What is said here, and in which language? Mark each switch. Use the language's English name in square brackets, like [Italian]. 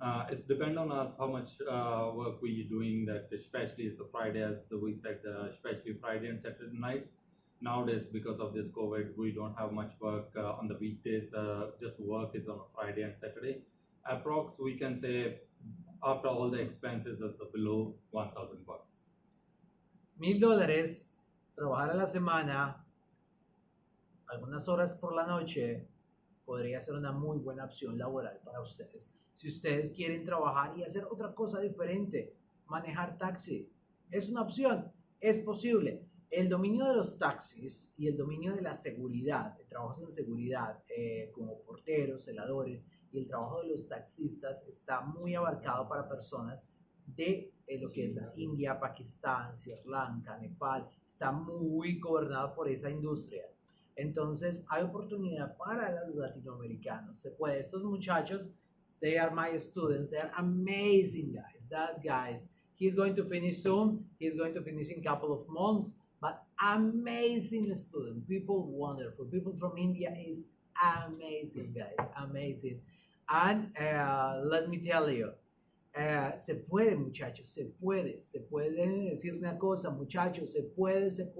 [English] It's depend on us how much work we doing, that especially it's a Friday, as we said, especially Friday and Saturday nights. Nowadays, because of this COVID, we don't have much work on the weekdays. Just work is on a Friday and Saturday. Approx, we can say after all the expenses is below $1,000. [Spanish] $1,000, trabajar a la semana, algunas horas por la noche, podría ser una muy buena opción laboral para ustedes. Si ustedes quieren trabajar y hacer otra cosa diferente, manejar taxi, es una opción, es posible. El dominio de los taxis y el dominio de la seguridad, de trabajos en seguridad, como porteros, celadores, y el trabajo de los taxistas está muy abarcado para personas de lo que es la India, Pakistán, Sri Lanka, Nepal, está muy gobernado por esa industria. Entonces hay oportunidad para los latinoamericanos. Se puede. Estos muchachos, [English] they are my students. They are amazing guys. That guys. He's going to finish soon. He's going to finish in a couple of months. But amazing student. People wonderful. People from India is amazing guys. Amazing. And let me tell you. [Spanish] Se puede, muchachos, se puede decir una cosa, muchachos, se puede.